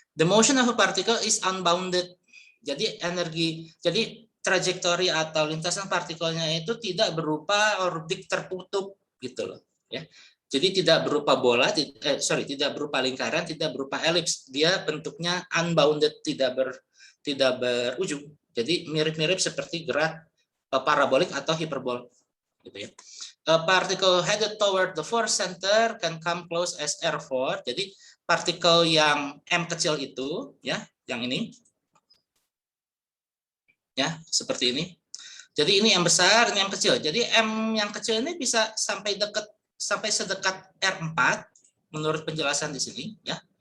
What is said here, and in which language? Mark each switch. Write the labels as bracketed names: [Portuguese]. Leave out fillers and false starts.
[English] The motion of a particle is unbounded. [Indonesian] Jadi trajektori atau lintasan partikelnya itu tidak berupa orbit tertutup gitu loh, ya. Jadi tidak berupa bola, tidak berupa lingkaran, tidak berupa elips. Dia bentuknya unbounded, tidak berujung. Jadi mirip-mirip seperti gerak parabolik atau hiperbol, gitu ya. [English] A particle headed toward the force center can come close as R4. [Indonesian] Jadi partikel yang M kecil itu, ya, yang ini, ya, seperti ini. Jadi ini M besar, ini M kecil. Jadi M yang kecil ini bisa sampai sedekat R4 menurut penjelasan di sini, ya.